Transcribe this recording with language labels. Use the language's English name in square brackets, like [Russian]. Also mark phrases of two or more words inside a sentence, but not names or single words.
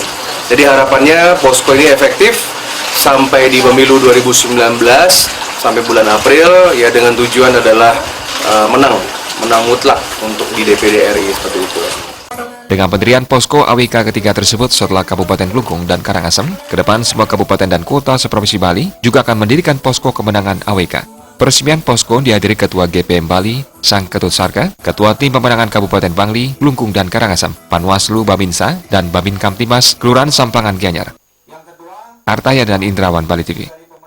[Indonesian] Jadi harapannya posko ini efektif sampai di pemilu 2019 sampai bulan April, ya, dengan tujuan adalah menang mutlak untuk di DPD RI seperti itu. Dengan pendirian posko AWK ketiga tersebut setelah Kabupaten Klungkung dan Karangasem, ke depan semua kabupaten dan kota seprovinsi Bali juga akan mendirikan posko kemenangan AWK. Peresmian posko dihadiri Ketua GPM Bali, Sang Ketut Sarka, Ketua Tim Pemenangan Kabupaten Bangli, Klungkung dan Karangasem, Panwaslu Babinsa, dan Babin Kamtimas, Kelurahan Samplangan Gianyar. Artaya dan Indrawan, Bali TV.